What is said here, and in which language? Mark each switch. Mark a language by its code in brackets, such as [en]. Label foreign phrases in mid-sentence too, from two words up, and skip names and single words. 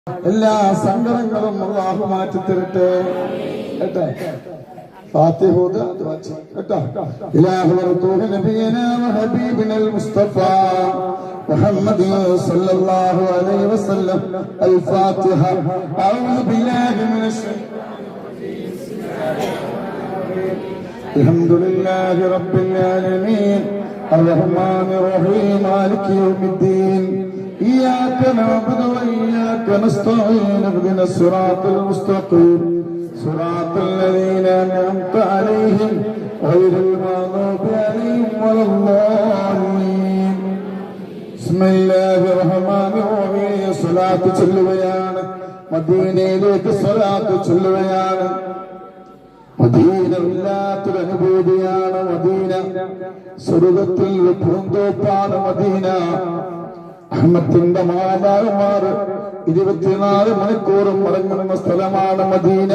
[ml] എല്ലാ സങ്കടങ്ങളും അല്ലാഹു മാറ്റി തരട്ടെ. [ar] കേട്ടോ فاتحه إله ورسول نبينا وحبيبنا المصطفى محمد صلى الله عليه وسلم. الفاتحة. أعوذ بالله من الشيطان الرجيم. الحمد لله رب العالمين الرحمن الرحيم مالك يوم الدين إياك نعبد وإياك نستعين اهدنا الصراط المستقيم صراط الذين أنعمت عليهم غير المغضوب عليهم ولا الضالين. بسم الله الرحمن الرحيم. [ml] സ്വലാത്ത് ചൊല്ലുകയാണ്, മദീനയിലേക്ക് സ്വലാത്ത് ചൊല്ലുകയാണ്. മദീന ഇല്ലാത്തൊരു അനുഭൂതിയാണ് മദീന. സ്വർഗത്തിൽ പൂന്തോപ്പാണ് മദീന. അഹ്മത്തിന്റെ മാലാകമാർ 24 മണിക്കൂറും മടങ്ങുന്ന സ്ഥലമാണ് മദീന.